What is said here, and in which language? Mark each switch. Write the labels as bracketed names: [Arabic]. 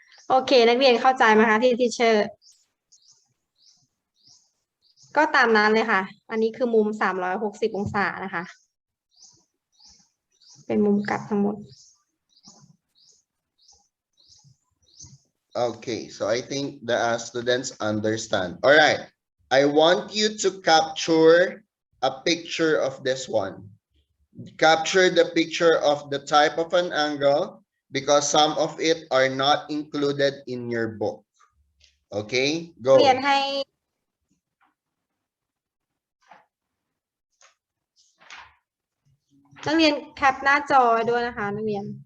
[Thai] โอเค นักเรียนเข้าใจไหมคะที่ทีเชอร์ ก็ตามนั้นเลยค่ะ อันนี้คือมุม 360 องศานะคะ เป็นมุมกลับทั้งหมด [English] Okay, so I think the students understand. All right, I want you to capture a picture of this one. Capture the picture of the type of an angle because some of it are not included in your book. Okay, go. [Thai] เรียนให้ นักเรียนแคปหน้าจอไว้ด้วยนะคะ นักเรียน